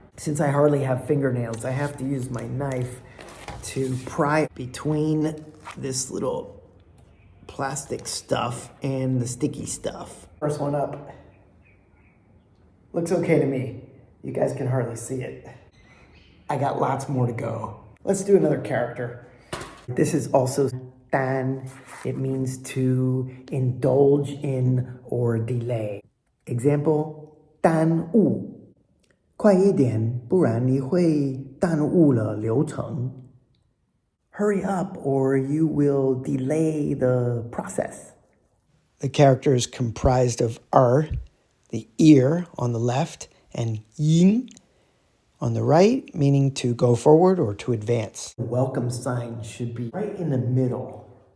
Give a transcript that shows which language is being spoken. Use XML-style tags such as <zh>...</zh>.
<en>Since I hardly have fingernails, I have to use my knife to pry between this little plastic stuff and the sticky stuff. First one up. Looks okay to me. You guys can hardly see it. I got lots more to go. Let's do another character. This is also dan. It means to indulge in or delay.</en> <zh>Example, 耽误快一点，不然你会耽误了流程。</zh> <en>Hurry up or you will delay the process. The character is comprised of the ear on the left, and yin on the right, meaning to go forward or to advance. The welcome sign should be right in the middle.</en>